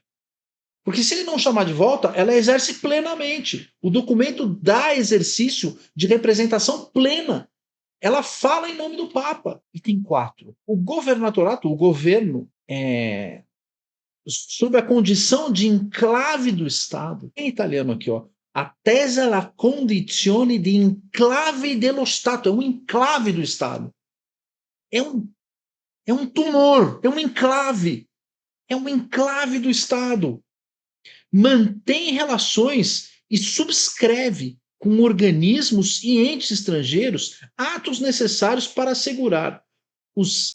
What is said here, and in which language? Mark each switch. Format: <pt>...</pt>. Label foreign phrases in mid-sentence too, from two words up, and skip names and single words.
<pt>Porque se ele não chamar de volta, ela exerce plenamente. O documento dá exercício de representação plena. Ela fala em nome do Papa. Item 4. O governatorato, o governo, sob a condição de enclave do Estado. Em italiano aqui, ó.</pt> <it>Attesa la condizione di enclave dello Stato.</it> <pt>É um enclave do Estado. É um tumor, é um enclave. É um enclave do Estado. Mantém relações e subscreve com organismos e entes estrangeiros atos necessários para assegurar os</pt>